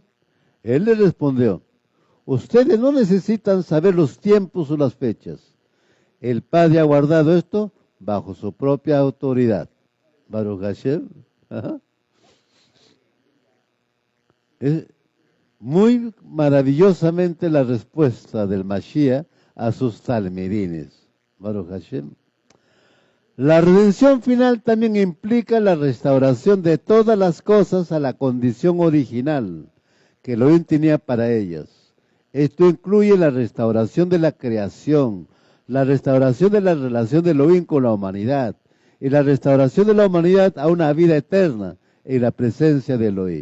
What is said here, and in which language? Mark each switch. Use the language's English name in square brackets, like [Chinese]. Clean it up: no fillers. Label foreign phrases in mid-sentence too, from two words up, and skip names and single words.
[Spanish] Él le respondió, ustedes no necesitan saber los tiempos o las fechas. El Padre ha guardado esto bajo su propia autoridad. [Hebrew] Baruch Hashem. [Spanish] Ajá. Es muy maravillosamente la respuesta del Mashiach a sus talmidines. [Hebrew] Baruch Hashem. [Spanish] La redención final también implica la restauración de todas las cosas a la condición original que Elohim tenía para ellas. Esto incluye la restauración de la creación, la restauración de la relación de Elohim con la humanidad y la restauración de la humanidad a una vida eterna en la presencia de Elohim.